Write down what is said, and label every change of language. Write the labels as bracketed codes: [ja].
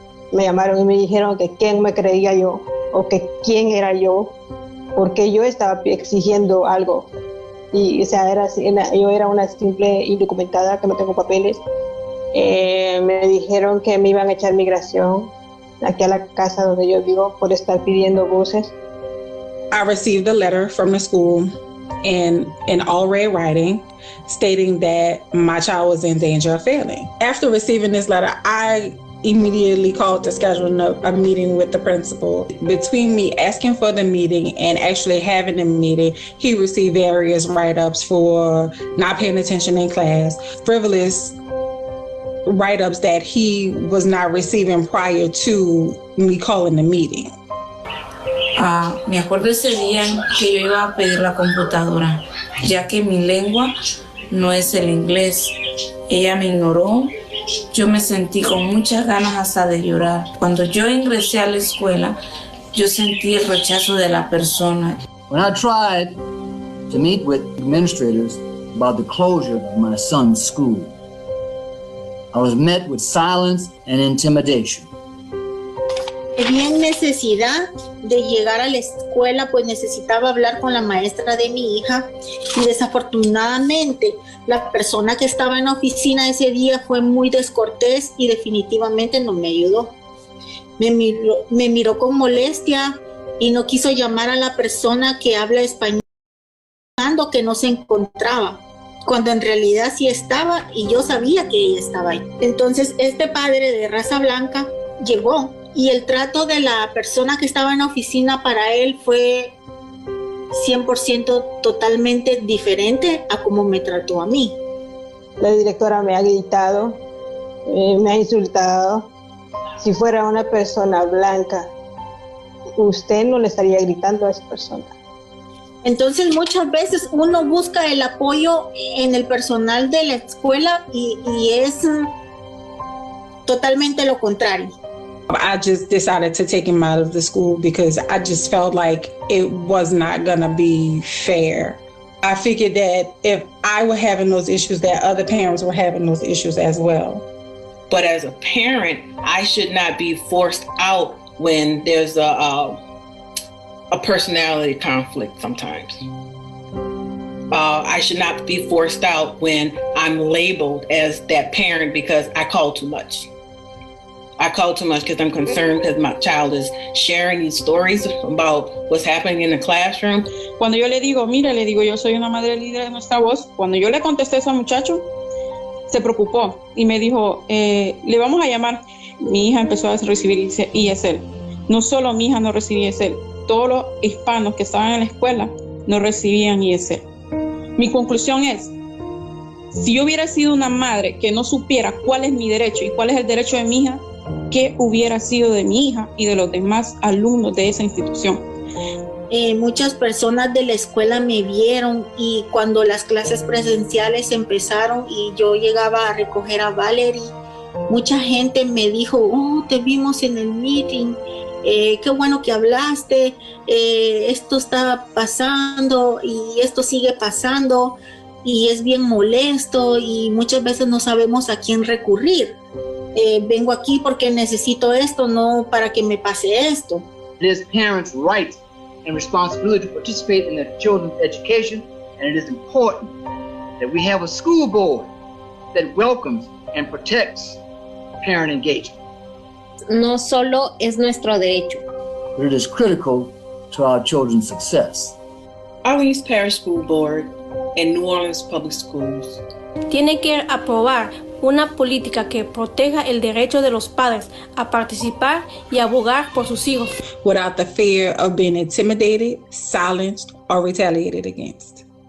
[es] Me llamaron y me dijeron que quién me creía yo, o que quién era yo, porque yo estaba exigiendo algo. Y o sea, yo era una simple indocumentada que no tengo papeles. Me dijeron que me iban a echar migración aquí a la casa donde yo vivo por estar pidiendo buses. [en] I received a letter from the school in all red writing stating that my child was in danger of failing. After receiving this letter, I immediately called to schedule a meeting with the principal. Between me asking for the meeting and actually having the meeting, he received various write-ups for not paying attention in class, frivolous write-ups that he was not receiving prior to me calling the meeting. [es] Me acuerdo ese día en que yo iba a pedir la computadora, ya que mi lengua no es el inglés. Ella me ignoró. Yo me sentí con muchas ganas hasta de llorar. Cuando yo ingresé a la escuela, yo sentí el rechazo de la persona. When I tried to meet with administrators about the closure of my son's school, I was met with silence and intimidation. Vi en necesidad de llegar a la escuela, pues necesitaba hablar con la maestra de mi hija, y desafortunadamente la persona que estaba en la oficina ese día fue muy descortés y definitivamente no me ayudó. Me miró con molestia y no quiso llamar a la persona que habla español, que no se encontraba, cuando en realidad sí estaba y yo sabía que ella estaba ahí. Entonces este padre de raza blanca llegó y el trato de la persona que estaba en la oficina para él fue 100% totalmente diferente a cómo me trató a mí. La directora me ha gritado, me ha insultado. Si fuera una persona blanca, usted no le estaría gritando a esa persona. Entonces muchas veces uno busca el apoyo en el personal de la escuela y es totalmente lo contrario. [en] I just decided to take him out of the school because I just felt like it was not gonna be fair. I figured that if I were having those issues, that other parents were having those issues as well. But as a parent, I should not be forced out when there's a personality conflict sometimes. I should not be forced out when I'm labeled as that parent because I call too much. I call too much because I'm concerned because my child is sharing these stories about what's happening in the classroom. [es] Cuando yo le digo, mira, le digo, yo soy una madre líder de Nuestra Voz. Cuando yo le contesté eso al muchacho, se preocupó y me dijo, le vamos a llamar. Mi hija empezó a recibir ESL. No solo mi hija no recibía ESL, todos los hispanos que estaban en la escuela no recibían ESL. Mi conclusión es, si yo hubiera sido una madre que no supiera cuál es mi derecho y cuál es el derecho de mi hija, qué hubiera sido de mi hija y de los demás alumnos de esa institución. Muchas personas de la escuela me vieron y cuando las clases presenciales empezaron y yo llegaba a recoger a Valerie, mucha gente me dijo, oh, te vimos en el meeting, qué bueno que hablaste, esto está pasando y esto sigue pasando y es bien molesto y muchas veces no sabemos a quién recurrir. Vengo aquí porque necesito esto, no para que me pase esto. [en] It is parents' right and responsibility to participate in their children's education, and it is important that we have a school board that welcomes and protects parent engagement. [es] No solo es nuestro derecho. [en] But it is critical to our children's success. Orleans Parish School Board and New Orleans Public Schools [es] tiene que aprobar una política que proteja el derecho de los padres a participar y abogar por sus hijos, [en] without the fear of being intimidated, silenced, or retaliated against.